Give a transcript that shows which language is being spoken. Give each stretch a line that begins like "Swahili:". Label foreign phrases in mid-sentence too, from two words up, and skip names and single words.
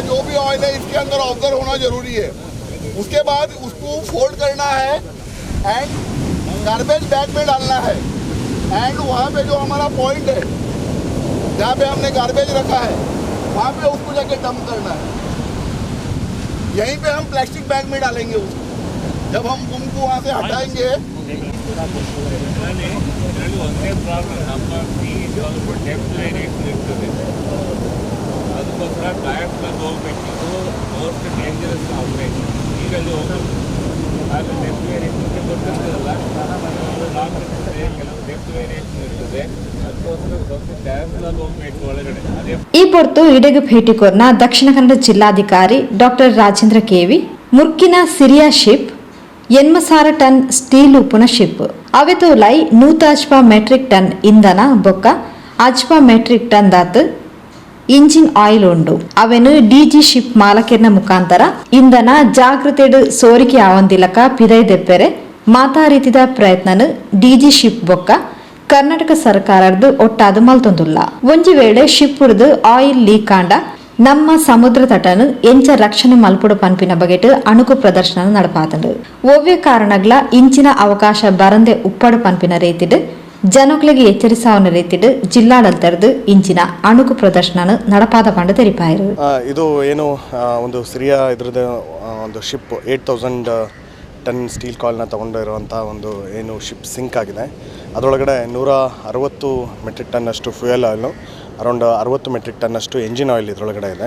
Hindi: जो भी ऑयल है इसके अंदर ऑब्जर्व होना जरूरी है. उसके बाद उसको फोल्ड करना है
English: and garbage bag
Hindi: में डालना है. एंड वहाँ पे जो हमारा पॉइंट है जहाँ पे हमने गार्बेज रखा है वहाँ पे उसको जाके डंप करना है. यहीं पे हम
English: plastic bag
Hindi: में डालेंगे उसको. जब हम बूम को वहाँ से हटाएंगे
Kannada: ಅದಕ್ಕೋಸ್ಕರ ಟೈರ್ಸ್ನಲ್ಲಿ ಹೋಗ್ಬೇಕಿತ್ತು.
English: most dangerous operation
Kannada: ಈಗ ಅದು ಡೆಪ್ತ್ ವೇರಿಯೇಷನ್ಗೆ ಗೊತ್ತಿರ್ತದಲ್ಲ, ಕೆಲವು
English: depth variation
Kannada: ಇರ್ತದೆ. ಅದಕ್ಕೋಸ್ಕರ ಸ್ವಲ್ಪ ಟೈರ್ಸ್ನಲ್ಲಿ ಹೋಗ್ಬೇಕು ಒಳಗಡೆ.
Tulu: ಈ ಹೊರತು ಇಡೆಗೆ ಭೇಟಿ ಕೋರ್ನ ದಕ್ಷಿಣ ಕನ್ನಡ ಜಿಲ್ಲಾಧಿಕಾರಿ ಡಾಕ್ಟರ್ ರಾಜೇಂದ್ರ ಕೆವಿ ಮುರ್ಕಿನ ಸಿರಿಯಾ ಶಿಪ್ 80
English: ton steel
Tulu: ಉಪ್ಪುನ ಶಿಪ್ ಅವೆತೋಲೈ 150
English: metric ton
Tulu: ಇಂಧನ ಬೊಕ್ಕ 50
English: metric ton
Tulu: ದಾತ್
English: engine oil
Tulu: ಉಂಡು. ಅವೆನು ಡಿಜಿ ಶಿಪ್ ಮಾಲಕರ್ನ ಮುಖಾಂತರ ಇಂಧನ ಜಾಗೃತೆಡು ಸೋರಿಕೆ ಆವಂದಿಲಕ ಪಿದೈ ದೆಪ್ಪೆರೆ ಮಾತಾ ರೀತಿದ ಪ್ರಯತ್ನನು ಡಿಜಿ ಶಿಪ್ ಬೊಕ್ಕ ಕರ್ನಾಟಕ ಸರ್ಕಾರದ್ದು ಒಟ್ಟಾದು ಮಲ್ತೊಂದುಲ್ಲ. ಒಂಜಿ ವೇಳೆ ಶಿಪ್ಪುರ್ದು
English: oil leak
Tulu: ಆಂಡ ನಮ್ಮ ಸಮುದ್ರ ತಟನು ಎಂಚ ರಕ್ಷಣೆ ಮಲ್ಪುಡು ಪನ್ಪಿನ ಬಗೆಟ್ ಅಣುಕು ಪ್ರದರ್ಶನ ನಡಪಾತಂಡು. ಒವ್ವೆ ಕಾರಣಗ್ಲ ಇಂಚಿನ ಅವಕಾಶ ಬರಂದೆ ಉಪ್ಪಡು ಪನ್ಪಿನ ರೀತಿಡ್ ಜನಕ್ಲೆಗೆ ಎಚ್ಚರಿಸಾವನ ರೀತಿಡ್ ಜಿಲ್ಲಾಡಳಿತರದು ಇಂಚಿನ ಅಣುಕು ಪ್ರದರ್ಶನ ನಡಪಾದ ಪಂಡ ತೆರಿಪಾಯಿರು.
Kannada: ಇದು ಏನು ಒಂದು ಸಿರಿಯಾ ಇದ್ರದ್ದು ಒಂದು ಶಿಪ್ 8000
English: ton steel coil
Kannada: ತೊಗೊಂಡಿರುವಂಥ ಒಂದು ಏನು
English: ship sink
Kannada: ಆಗಿದೆ. ಅದರೊಳಗಡೆ 160
English: metric ton fuel oil, around 60 metric ton engine oil
Kannada: ಇದರೊಳಗಡೆ ಇದೆ.